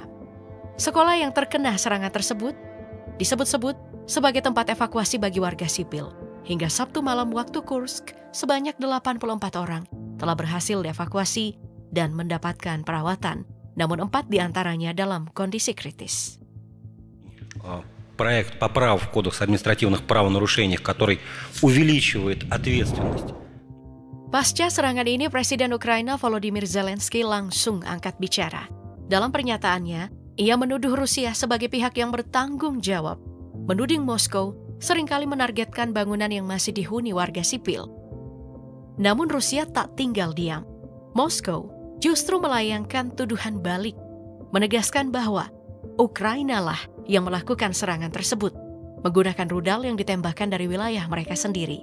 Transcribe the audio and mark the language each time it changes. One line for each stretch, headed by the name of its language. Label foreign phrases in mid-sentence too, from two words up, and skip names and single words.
Indonesian: Sekolah yang terkena serangan tersebut disebut-sebut sebagai tempat evakuasi bagi warga sipil. Hingga Sabtu malam waktu Kursk, sebanyak 84 orang telah berhasil dievakuasi dan mendapatkan perawatan, namun 4 diantaranya dalam kondisi kritis.
Russian: Проект поправок в Кодекс административных правонарушений, который увеличивает ответственность.
Indonesian: Pasca serangan ini, Presiden Ukraina Volodymyr Zelensky langsung angkat bicara. Dalam pernyataannya, ia menuduh Rusia sebagai pihak yang bertanggung jawab, menuding Moskow seringkali menargetkan bangunan yang masih dihuni warga sipil. Namun Rusia tak tinggal diam. Moskow justru melayangkan tuduhan balik, menegaskan bahwa Ukraina lah yang melakukan serangan tersebut, menggunakan rudal yang ditembakkan dari wilayah mereka sendiri.